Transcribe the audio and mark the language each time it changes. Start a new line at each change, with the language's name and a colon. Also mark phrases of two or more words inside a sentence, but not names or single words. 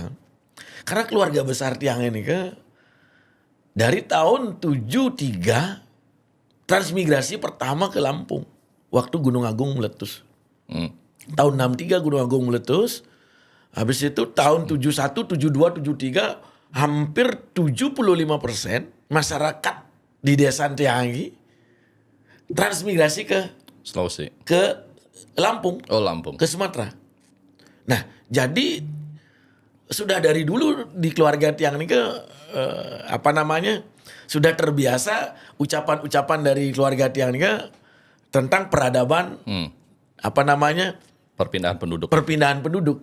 Indonesian: Karena keluarga besar Tiang ini dari tahun 73 transmigrasi pertama ke Lampung waktu Gunung Agung meletus. Tahun 63 Gunung Agung meletus. Habis itu tahun 71, 72, 73 hampir 75% masyarakat di desa Tiangi transmigrasi ke Sulawesi. Ke Lampung. Oh, Lampung. Ke Sumatera. Nah, jadi sudah dari dulu di keluarga Tiang ini sudah terbiasa ucapan-ucapan dari keluarga Tiang ini tentang peradaban perpindahan penduduk.